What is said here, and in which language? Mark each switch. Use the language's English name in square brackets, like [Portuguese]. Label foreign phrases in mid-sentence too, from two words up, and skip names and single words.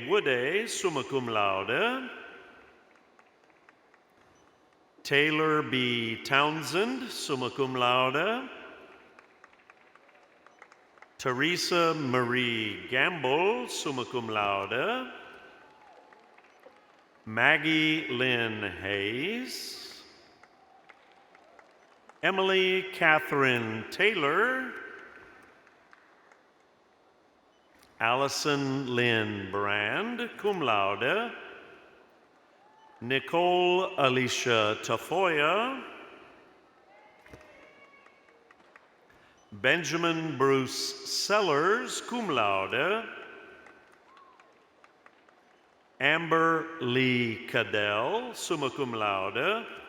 [English] Woode, [Latin] summa cum laude. [English] Taylor B. Townsend, [Latin] summa cum laude. [English] Teresa Marie Gamble, [Latin] summa cum laude. [English] Maggie Lynn Hayes. Emily Catherine Taylor. Allison Lynn Brand, [Latin] cum laude. [English] Nicole Alicia Tafoya. Benjamin Bruce Sellers, [Latin] cum laude. [English] Amber Lee Cadell, [Latin] summa cum laude.